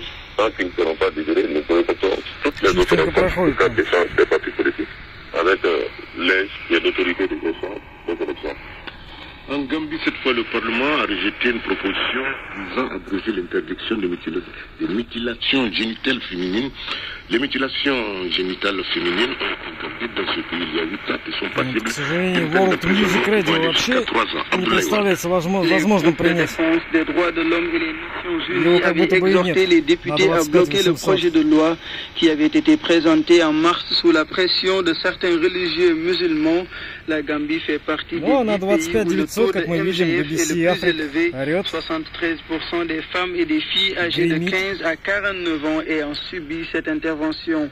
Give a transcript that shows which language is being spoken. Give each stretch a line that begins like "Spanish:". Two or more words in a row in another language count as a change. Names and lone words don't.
French: Tant qu'ils ne seront pas libérés, nous boycottons toutes les autres réformes des partis politiques avec l'aide et l'autorité de gestion des élections. En Gambie, cette fois, le Parlement a rejeté une proposition visant à abroger l'interdiction des mutilations génitales féminines. Les mutilations génitales féminines ont été interdites dans ce pays il y a 8 ans et sont passibles.
Russian: К сожалению, World Music Radio вообще не представляется возможным принять. Его как будто бы и нет.
French: Les députés à bloquer le projet de loi qui avait été présenté en mars sous la pression de certains religieux musulmans. La Gambie fait partie des pays où le taux de MGF est le plus élevé. 73% des femmes et des filles âgées de 15 à 49 ans ayant subi cette intervention.